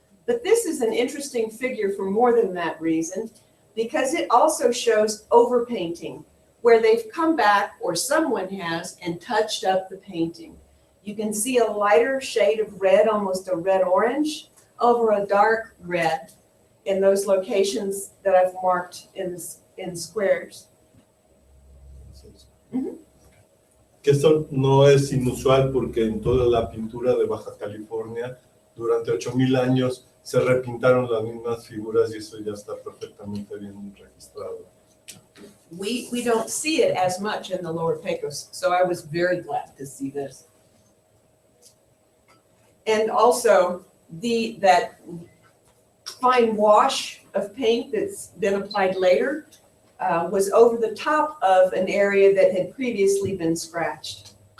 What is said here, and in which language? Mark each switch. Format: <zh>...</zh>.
<en>But this is an interesting figure for more than that reason, because it also shows overpainting, where they've come back, or someone has, and touched up the painting. You can see a lighter shade of red, almost a red-orange, over a dark red in those locations that I've marked in squares. Ujú.</en> <es>Que esto no es inusual porque en toda la pintura de Baja California durante 8,000 años se repintaron las mismas figuras y eso ya está perfectamente bien registrado.</es> <en>We don't see it as much in the Lower Pecos, so I was very glad to see this. And also that fine wash of paint that's been applied later was over the top of an area that had previously been scratched.</en>